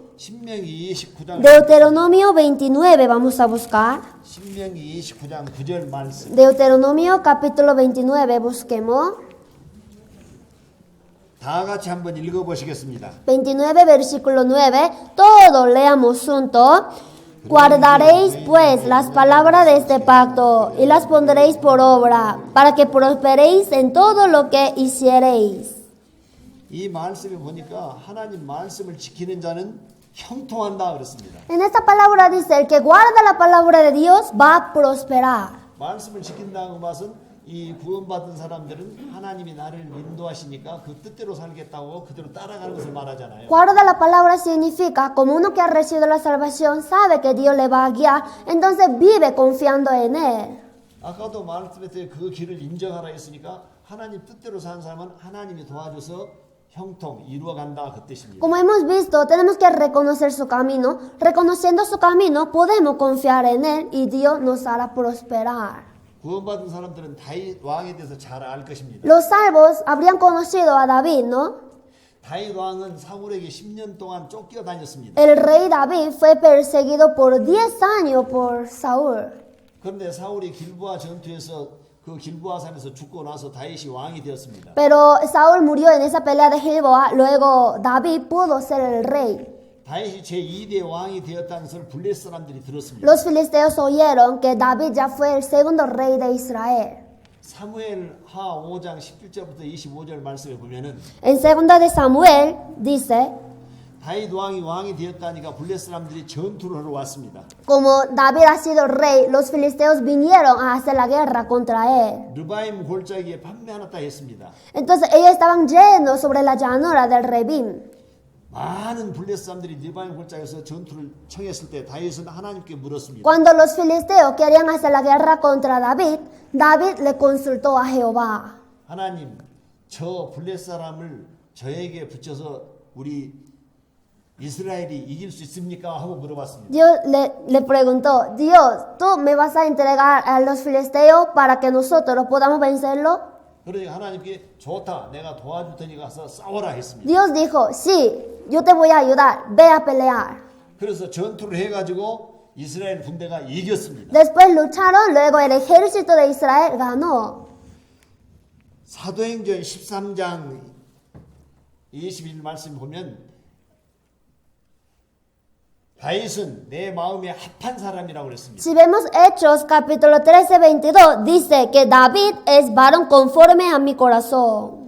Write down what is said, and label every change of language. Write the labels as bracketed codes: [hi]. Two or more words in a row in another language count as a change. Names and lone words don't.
[ko] 신명기 29장 [es] Deuteronomio 29 vamos a buscar. [ko] 신명기 29장 9절 말씀. [es] Deuteronomio capítulo 29 busquemos. [ko] 다 같이 한번 읽어보시겠습니다. [es] 29 versículo 9. Todos leamos juntos. Guardaréis pues las palabras de este pacto y las pondréis por obra para que prosperéis en todo lo que hiciereis. [ko] 이 말씀에 보니까 하나님 말씀을 지키는 자는 형통한다 그랬습니다. [es] En esta palabra dice, el que guarda la palabra de Dios va a prosperar. [ko] 말씀을 지킨다는 것은 이 구원받은 사람들은 하나님이 나를 인도하시니까 그 뜻대로 살겠다고 그대로 따라가는 것을 말하잖아요. [es] Guarda la palabra significa, como uno que ha recibido la salvación sabe que Dios le va a guiar, entonces vive confiando en Él. [ko] 아까도 말씀했듯이 그 길을 인정하라 했으니까 하나님 뜻대로 사는 사람은 하나님이 도와줘서 형통 이루어간다 그 뜻입니다. [es] Como hemos visto, tenemos que reconocer su camino. Reconociendo su camino, podemos confiar en Él y Dios nos hará prosperar. [ko] 구원받은 사람들은 다윗 왕에 대해서 잘 알 것입니다. [es] Los salvos habrían conocido a David, ¿no? [ko] 다윗 왕은 사울에게 10년 동안 쫓겨 다녔습니다. [es] El rey David fue perseguido por 10 años por Saúl. [ko] 그런데 사울이 길보아 전투에서 그 길보아 산에서 죽고 나서 다윗이 왕이 되었습니다. [es] Pero Saúl murió en esa pelea de Gilboa, luego David pudo ser el rey. [ko] 다윗이 제2대 왕이 되었다는 것을 블레셋 사람들이 들었습니다. [es] Los filisteos oyeron que David ya fue el segundo rey de Israel. [ko] 사무엘 하 5장 17절부터 25절 말씀에 보면은 [es] En segunda de Samuel dice, [ko] 다윗 왕이 되었다니까 블레셋 사람들이 전투를 하러 왔습니다. [es] como David ha sido rey, los filisteos vinieron a hacer la guerra contra él. [ko] 르바임 골짜기에 판매하놨다 했습니다. [es] Entonces ellos estaban llenos sobre la llanura del Rebim. [ko] 많은 블레셋 사람들이 르바임 골짜기에서 전투를 청했을 때 다윗은 하나님께 물었습니다. [es] Cuando los filisteos querían hacer la guerra contra David, David le consultó a Jehová. [ko] 하나님, 저 블레셋 사람을 저에게 붙여서 우리 이스라엘이 이길 수 있습니까? 하고 물어봤습니다. [es] Dios le preguntó, Dios, ¿tú me vas a entregar a los filisteos para que nosotros podamos vencerlo? [ko] 그러니까 하나님께 좋다, 내가 도와줄 테니까 가서 싸워라 했습니다. [es] Dios dijo, sí, yo te voy a ayudar, ve a pelear. [ko] 그래서 전투를 해가지고 이스라엘 군대가 이겼습니다. [es] Después lucharon, luego el ejército de Israel ganó. [ko] 사도행전 13장 21 말씀 보면 다윗은 내 마음에 합한 사람이라고 그랬습니다. [es] Si vemos Hechos capítulo 13:22, dice que David es varón conforme a mi corazón.